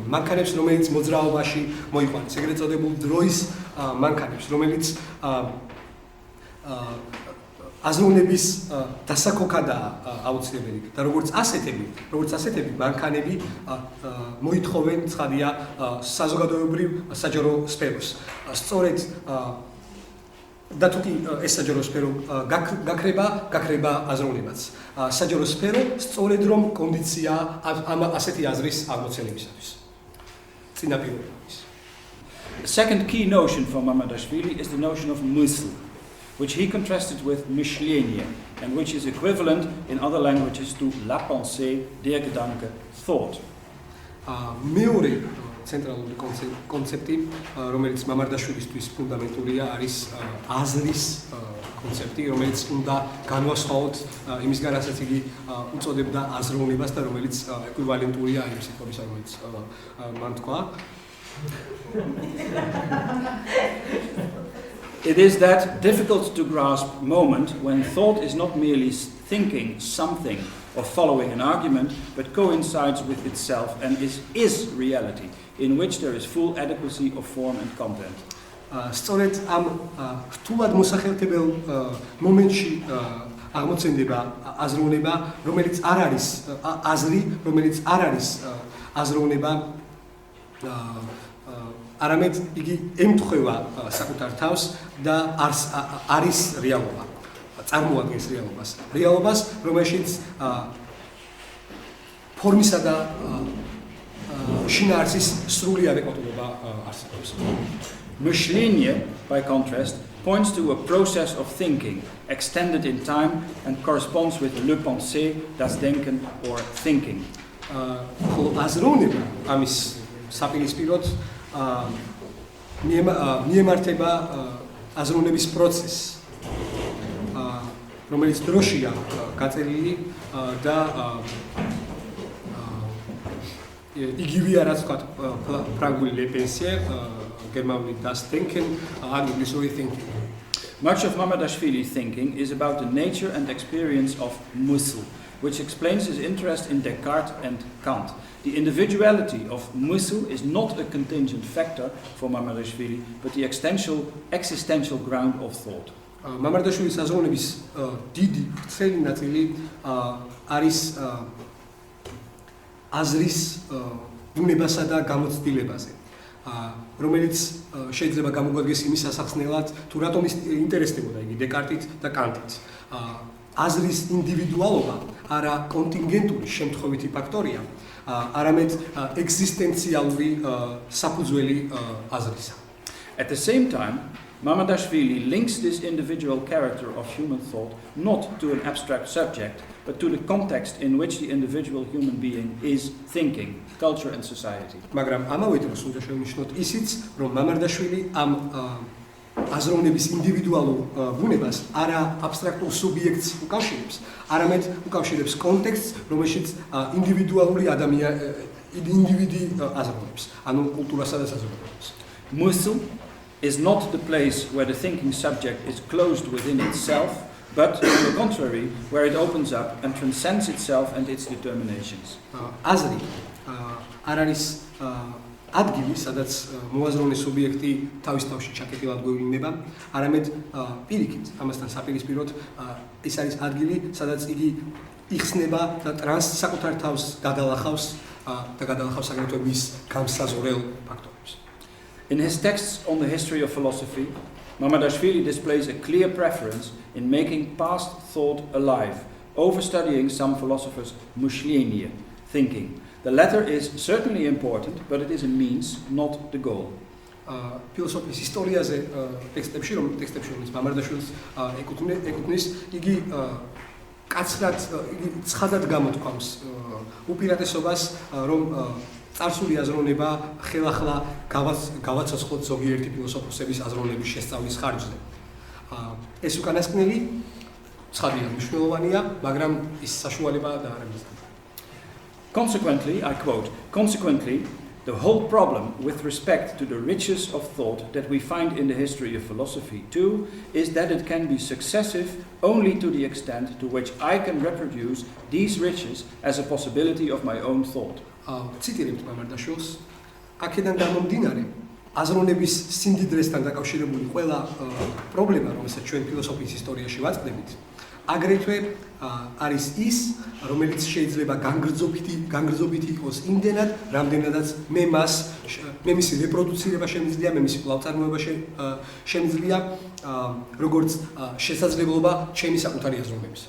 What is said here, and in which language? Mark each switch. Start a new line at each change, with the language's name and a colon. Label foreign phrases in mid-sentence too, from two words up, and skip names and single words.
Georgian: მანქანებს, რომელიც მოძრაობაში მოიყვანეს, ეგრეთ წოდებულ დროის მანქანებს, რომელიც აზროვნების დასაქოქადაა აუცილებელი და როგორც ასეთები მანქანები მოითხოვენ ცხადია საზოგადოებრივ საჯარო სფეროს. სწორედ და თუკი ეს საჯარო სფერო გაქრება აზროვნებაც. საჯარო სფერო სწორედ რომ კონდიცია ამ ასეთი აზრის აღმოცენებისათვის. წინაპირობების.
English: The second key notion for Mamardashvili is the notion of мысль, which he contrasted with мышление, and which is equivalent in other languages to
French: la pensée,
German: der Gedanke,
English: thought.
Georgian: მეორე ცენტრალური კონცეპტი, რომელიც მამარდაშვილისთვის ფუნდამენტურია, არის აზრის კონცეპტი, რომელიც უნდა განვასხვაოთ იმისგან, რასაც იგი უწოდებდა აზროვნებას და რომელიც ეკვივალენტურია იმ სიტყვებისა, რომელიც მან თქვა.
English: It is that difficult to grasp moment when thought is not merely thinking something or following an argument, but coincides with itself and is reality, in which there is full adequacy of form and content.
Georgian: სწორედ ამ რთულად მოსახელთებელ მომენტში აღმოცენდება აზროვნება, რომელიც არ არის აზრი, რომელიც არ არის აზროვნება, არამედ იგი ემთხვევა საკუთარ თავს და არის რეალობა. წარმოადგენს რეალობას, რომელშიც ფორმისა და შინაარსის სრული ადეკვატურობა არსებობს.
English: Мышление, by contrast, points to a process of thinking, extended in time and corresponds with
French: le pensée,
German: das Denken
English: or thinking.
Georgian: ხოლო აზროვნება ამის საპირისპიროდ მიემართება აზროვნების პროცესს, რომელიც დროშია გაწერილი და იგივეა რაც ვთქვათ ფრანგული
French: le pensée,
German: გერმანული das Denken,
Georgian: ინგლისური thinking.
English: Much of Mamardashvili's thinking is about the nature and experience of Musil, which explains his interest in Descartes and Kant. The individuality of Musil is not a contingent factor for Mamardashvili, but the existential ground of thought.
Georgian: Mamardashvilis აზროვნების დიდი ვრცელი ნაწილი არის აზრის ბუნებასა და გამოცდილებაზე, რომელიც შეიძლება გამოგვადგეს იმის სასახსნელად, თუ რატომ ინტერესდებოდა იგი დეკარტით და კანტით. აზრის ინდივიდუალობა არა კონტინგენტური შემთხვევითი ფაქტორია, არამედ ეგზისტენციალური საფუძველი აზრისა.
English: At the same time, Mamardashvili links this individual character of human thought not to an abstract subject, but to the context in which the individual human being is thinking, culture and society.
Georgian: მაგრამ ამავე დროს უნდა შევნიშნოთ ისიც, რომ მამარდაშვილი ამ აზროვნების ინდივიდუალურ ბუნებას არა აბსტრაქტულ სუბიექტს უკავშირებს, არამედ უკავშირებს კონტექსტს, რომელშიც ინდივიდუალური ინდივიდი აზროვნებს, ანუ კულტურასა და საზოგადოებას.
English: Musil is not the place where the thinking subject is closed within itself, but on the contrary, where it opens up and transcends itself and its determinations.
Georgian: აზრი არ არის ადგილი, სადაც მოაზროვნე სუბიექტი თავის თავში ჩაკეტილად გვევლინება, არამედ პირიქით, ამასთან საპირისპიროდ ის არის ადგილი, სადაც იგი იხსნება და საკუთარ თავს გადალახავს და გადალახავს აგრეთვე მის გამსაზღვრელ ფაქტორებს.
English: In his texts on the history of philosophy, Mamardashvili displays a clear preference in making past thought alive, overstudying some philosophers' mushlienie, thinking. The latter is certainly important, but it is a means, not the goal.
Georgian: ფილოსოფიის ისტორიაზე ტექსტებში, რომელიც მამარდაშვილს ეკუთვნის, იგი კაცრად, იგი ცხადად გამოთქვამს უპირატესობას, რომ წარსული აზროვნება ხელახლა გავაცოცხლოთ ზოგიერთი ფილოსოფოსების აზროვნების შესწავლის ხარჯზე. ეს უკანასკნელი ცხადია, მნიშვნელოვანია, მაგრამ ის საშუალებაა და არ არის.
English: Consequently, I quote, consequently, the whole problem with respect to the riches of thought that we find in the history of philosophy too is that it can be successive only to the extent to which I can reproduce these riches as a possibility of my own thought.
Georgian: ციტირებთ მამარდაშვილს, აქედან გამომდინარე, აზროვნების სიმდიდრესთან დაკავშირებული ყველა პრობლემა, რომელსაც ჩვენ ფილოსოფიის ისტორიაში ვაწყდებით, აგრეთვე არის ის, რომელიც შეიძლება განგრძობითი იყოს იმდენად, რამდენადაც მე მისი რეპროდუცირება შემიძლია, მე მისი კვლავწარმოება შემიძლია, როგორც შესაძლებლობა ჩემი საკუთარი აზროვნებისა.